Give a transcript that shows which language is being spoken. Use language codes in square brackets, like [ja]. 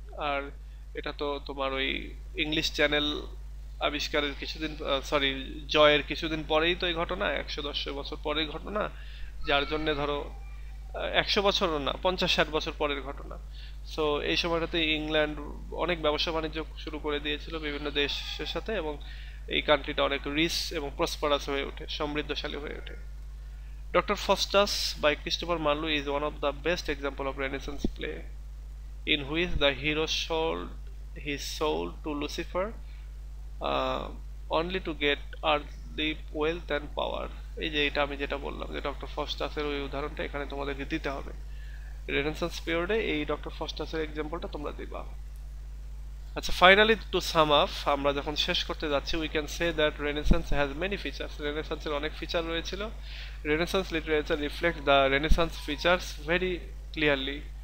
[bn] আর এটা তো তোমার ওই ইংলিশ চ্যানেল আবিষ্কারের কিছুদিন, সরি, জয়ের কিছুদিন পরেই তো এই ঘটনা, 110 বছর পরের ঘটনা। যার জন্যে ধরো 100 বছর না, 50-60 বছর পরের ঘটনা। সো এই সময়টাতে ইংল্যান্ড অনেক ব্যবসা বাণিজ্য শুরু করে দিয়েছিল বিভিন্ন দেশের সাথে, এবং এই কান্ট্রিটা অনেক রিচ এবং প্রসপারাস হয়ে ওঠে, সমৃদ্ধশালী হয়ে ওঠে। [en] Doctor Faustus by Christopher Marlowe is one of the best example of Renaissance play in which the hero sold his soul to Lucifer, uh, only to get earthly wealth and power. [bn] এই যে এটা আমি যেটা বললাম যে doctor ফস্টাসের ওই উদাহরণটা এখানে তোমাদেরকে দিতে হবে। রেনেসান্স পিরিয়ডে এই ডক্টর ফস্টাসের এক্সাম্পলটা তোমরা দিবা। আচ্ছা, [en] finally to sum up, [bn] আমরা যখন শেষ করতে যাচ্ছি, [en] We can say that Renaissance has many features. [bn] রেনেসান্সের অনেক ফিচার রয়েছিল। [en] Renaissance literature reflect the Renaissance features very clearly.